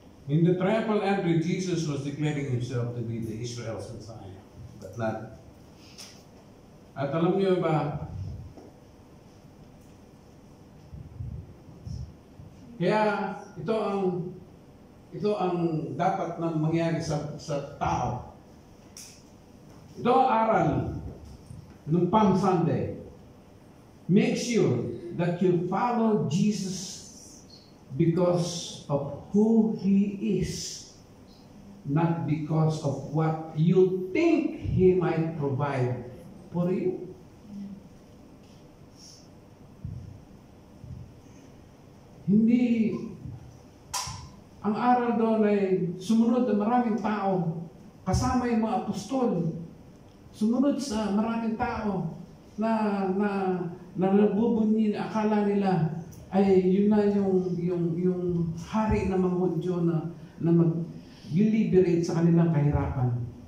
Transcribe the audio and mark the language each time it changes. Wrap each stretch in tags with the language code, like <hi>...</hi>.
<en>In the triumphal entry, Jesus was declaring Himself to be the Israel's Messiah, but not.</en> <tl>At alam niyo ba, kaya ito ang dapat na mangyari sa tao. Ito ang aral ng Palm Sunday.</tl> <en>Make sure that you follow Jesus because of who He is, not because of what you think He might provide for you.</en> <tl>Hindi, ang aral doon ay sumunod ng maraming tao, kasama yung mga apostol, sumunod sa maraming tao na nabubunyi, akala nila ay yun na yung hari ng mga Hudyo na mag-liberate sa kanilang kahirapan.</tl>